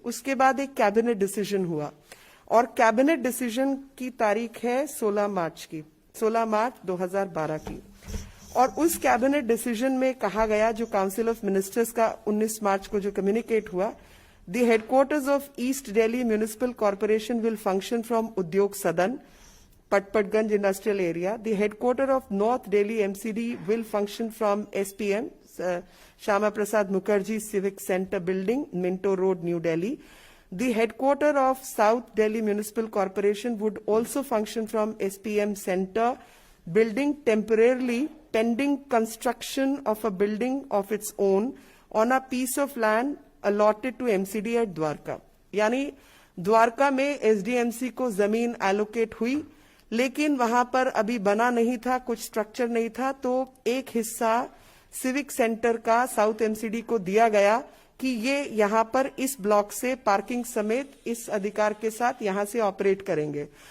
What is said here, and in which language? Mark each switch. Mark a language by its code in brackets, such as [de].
[hi] उसके बाद एक कैबिनेट डिसीजन हुआ और कैबिनेट डिसीजन की तारीख है 16 मार्च 2012 की। और उस कैबिनेट डिसीजन में कहा गया, जो काउंसिल ऑफ मिनिस्टर्स का 19 मार्च को जो कम्युनिकेट हुआ, [en] The headquarters of East Delhi Municipal Corporation will function from Udyog Sadan, Patpatganj Industrial Area. The headquarters of North Delhi MCD will function from SPM, Shama Prasad Mukherjee Civic Center Building, Minto Road, New Delhi. The headquarters of South Delhi Municipal Corporation would also function from SPM Center Building temporarily pending construction of a building of its own on a piece of land allotted to MCD at Dwarka. [hi] यानी द्वारका में SDMC को जमीन allocate हुई, लेकिन वहां पर अभी बना नहीं था, कुछ स्ट्रक्चर नहीं था, तो एक हिस्सा सिविक सेंटर का साउथ एमसीडी को दिया गया कि ये यहां पर इस ब्लॉक से पार्किंग समेत इस अधिकार के साथ यहां से ऑपरेट करेंगे।